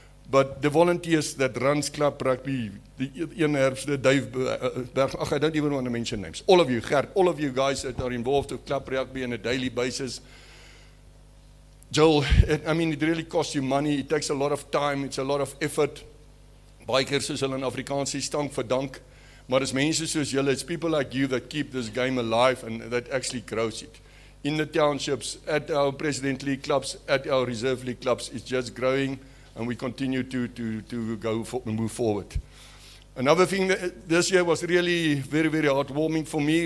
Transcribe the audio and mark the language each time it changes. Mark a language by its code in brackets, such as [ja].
[en] But the volunteers that runs club rugby, the Ian Herbst, Dave Berg, I don't even want to mention names. All of you, Gert, all of you guys that are involved with club rugby on a daily basis. Joel, I mean, it really costs you money. It takes a lot of time. It's a lot of effort. [af] Baie keer soos hulle in Afrikaans sê, dank vir dank. Maar as mense soos julle, [en] it's people like you that keep this game alive and that actually grows it. In the townships, at our President League clubs, at our Reserve League clubs, it's just growing. And we continue to move forward. Another thing that this year was really very, very heartwarming for me.